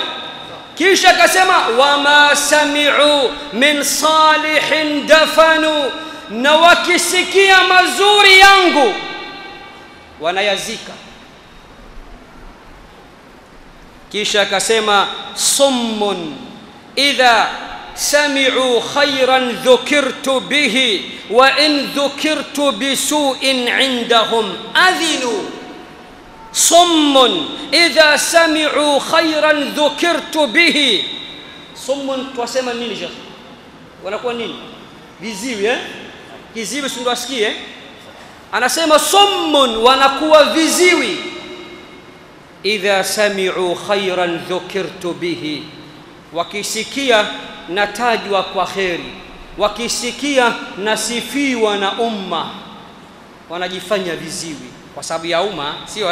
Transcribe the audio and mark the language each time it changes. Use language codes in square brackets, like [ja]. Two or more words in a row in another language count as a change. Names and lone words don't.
[sw] Kisha akasema [ar] وما سمعوا من صالح دفنوا, [sw] na wakisikia mazuri yangu wanayazika. Kisha akasema [ar] صم إذا سمعوا خيرا ذكرت به وإن ذكرت بسوء عندهم أذنوا. صم إذا سمعوا خيرا ذكرت به. [sw] Summun twasema nini Sheikh? Wanakuwa nini? Viziwi, kiziwi si ndo asikie? Anasema summun, wanakuwa viziwi. [ar] إذا سمعوا خيرا ذكرت به, [sw] wakisikia natajwa kwa kheri, wakisikia nasifiwa na umma, wanajifanya viziwi kwa sababu ya umma, sio?